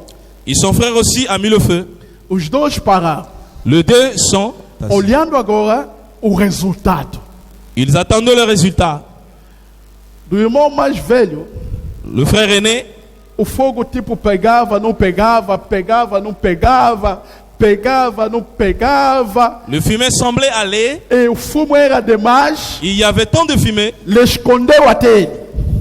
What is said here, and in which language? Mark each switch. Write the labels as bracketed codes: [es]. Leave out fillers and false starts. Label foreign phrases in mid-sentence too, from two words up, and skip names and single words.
[fr] Et son frère aussi a mis le feu. [pt] Os dois pararam, [fr] Les deux sont. [pt] olhando agora o resultado. [fr] Ils attendaient le résultat. [pt] Do irmão mais velho, [fr] Le frère aîné, [pt] o fogo tipo pegava, não pegava, pegava, não pegava, pegava, não pegava. [fr] le fumée semblait aller. [pt] E o fumo era demais, [fr] Il y avait tant de fumée. [pt] ele escondeu até ele.